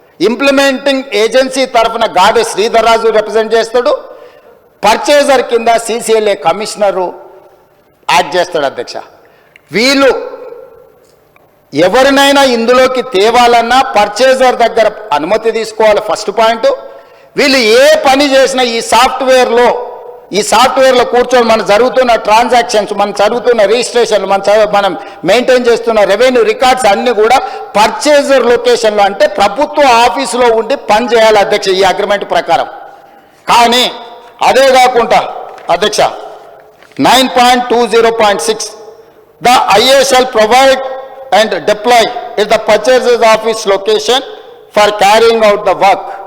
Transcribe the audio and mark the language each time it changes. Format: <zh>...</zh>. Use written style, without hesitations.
<te>Implementing agency tarafuna Gade Sridhar Raju represent chestadu, purchaser kinda CCLA commissioner add చేస్తాడు అధ్యక్ష. వీళ్ళు ఎవరినైనా ఇందులోకి తేవాలన్నా పర్చేజర్ దగ్గర అనుమతి తీసుకోవాలి ఫస్ట్ పాయింట్. వీళ్ళు ఏ పని చేసినా ఈ సాఫ్ట్వేర్లో కూర్చొని మనం జరుగుతున్న ట్రాన్సాక్షన్స్, మనం జరుగుతున్న రిజిస్ట్రేషన్లు, మనం మెయింటైన్ చేస్తున్న రెవెన్యూ రికార్డ్స్ అన్నీ కూడా పర్చేజర్ లొకేషన్లో అంటే ప్రభుత్వ ఆఫీసులో ఉండి పని చేయాలి అధ్యక్ష ఈ అగ్రిమెంట్ ప్రకారం. కానీ అదే కాకుండా అధ్యక్ష</te> <en>9.20.6 the IA shall provide and deploy at the purchaser's office location for carrying out the work.</en>